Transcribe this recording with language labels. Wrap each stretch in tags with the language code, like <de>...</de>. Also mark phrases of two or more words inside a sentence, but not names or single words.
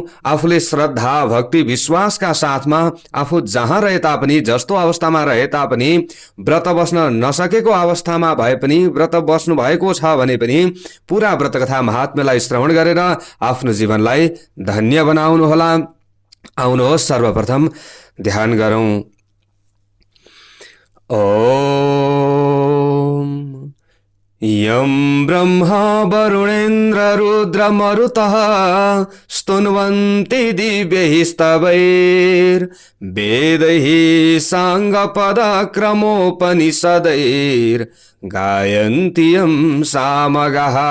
<ne>आफूले श्रद्धा, भक्ति, विश्वासका साथमा आफू जहाँ रहे तापनि, जस्तो अवस्थामा रहे तापनि, व्रत बस्न नसकेको अवस्थामा भए पनि, व्रत बस्नु भएको छ भने पनि पूरा व्रतकथा महात्म्यलाई श्रवण गरेर आफ्नो जीवनलाई धन्य बनाउनुहोला। आउनुहोस् सर्वप्रथम ध्यान गरौं।</ne> <sa>ओम यं ब्रह्मा वरुणेन्द्र रुद्र मरुतः स्तुन्वन्ति दिव्यैः स्तवैर्वेदैः साङ्गपदक्रमोपनिषदैर्गायन्ति यं सामगाः।</sa>